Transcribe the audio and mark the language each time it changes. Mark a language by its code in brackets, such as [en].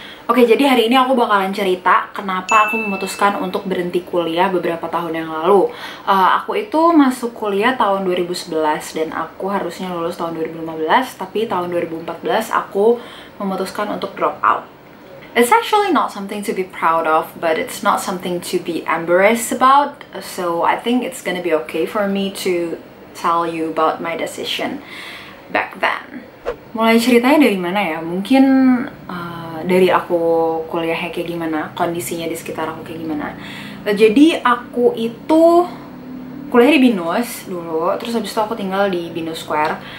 [id] Oke, jadi hari ini aku bakalan cerita kenapa aku memutuskan untuk berhenti kuliah beberapa tahun yang lalu. Aku itu masuk kuliah tahun 2011 dan aku harusnya lulus tahun 2015, tapi tahun 2014 aku memutuskan untuk drop out. [en] It's actually not something to be proud of, but it's not something to be embarrassed about. So I think it's gonna be okay for me to tell you about my decision back then. [id] Mulai ceritanya dari mana ya? Mungkin dari aku kuliahnya kayak gimana, kondisinya di sekitar aku kayak gimana. Jadi aku itu kuliah di BINUS dulu, terus habis itu aku tinggal di BINUS Square.